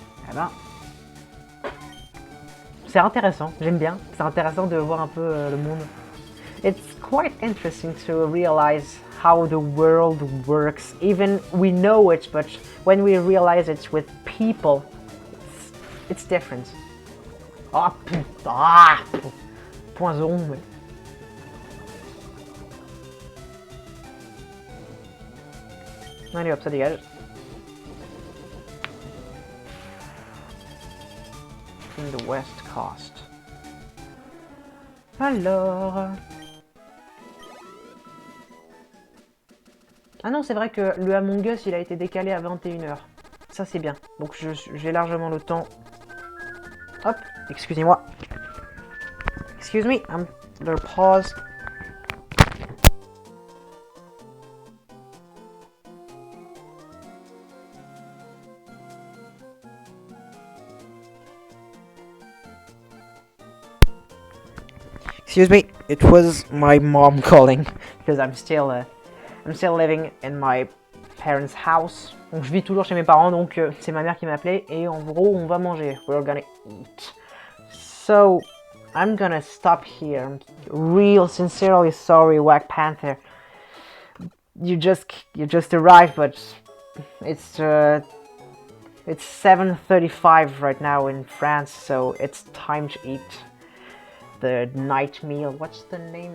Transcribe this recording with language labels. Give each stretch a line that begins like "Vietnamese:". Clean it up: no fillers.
French: Eh ben, c'est intéressant, j'aime bien. C'est intéressant de voir un peu le monde.
English: It's quite interesting to realize how the world works. Even we know it, but when we realize it's with people, it's different.
French: Ah putain! Ah, poison. Mais... Allez hop, ça dégage.
English: In the West Coast. Alors...
French: Ah non, c'est vrai que le Among Us, il a été décalé à 21h. Ça, c'est bien. Donc, j'ai largement le temps. Hop, excusez-moi.
English: Excuse me, I'm gonna pause. Excuse me, it was my mom calling because I'm still living in my parents' house.
French: Donc je vis toujours chez mes parents, donc c'est ma mère qui m'appelait et en gros on va manger.
English: We're gonna eat. So I'm gonna stop here. I'm real sincerely sorry, Wack Panther. You just arrived, but it's 7:35 right now in France, so it's time to eat the night meal. What's the name?